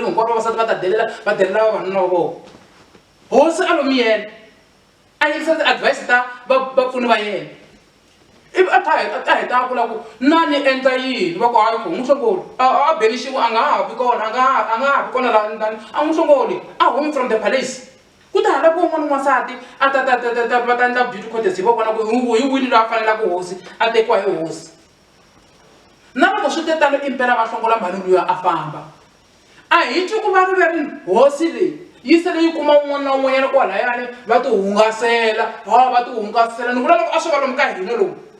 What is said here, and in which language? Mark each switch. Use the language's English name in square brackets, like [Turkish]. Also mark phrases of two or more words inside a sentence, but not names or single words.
[Tsonga] hinkwaro vavasati va ta delela va delela vavanuna va vona hosi a lo miyela a yingisa ti-advice ta vapfuni va yena ivi a ta heta a vula ku na ni endla yini va ku hayi ku n'wi hlongoli a benixiwu a nga ha vi kona a nga ha vi kona laha ndani a n'wi hlongoli a [English] home from the palace [Tsonga] ku ta hala ku wun'wana n'wansati a ta va ta endla [English] beauty contest [Tsonga] hi va vona ku hi wini loyi a fanelaka hosi a tekiwa hi hosi na loko swi te tano impela va hlongola mhani luya a famba a hi twi ku va riverini hosi leyi yi sele yi kuma un'wana na un'wanyana kwalayani va ti hungasela va ti hungasela ni vula loko a swi va lomu ka hina lomu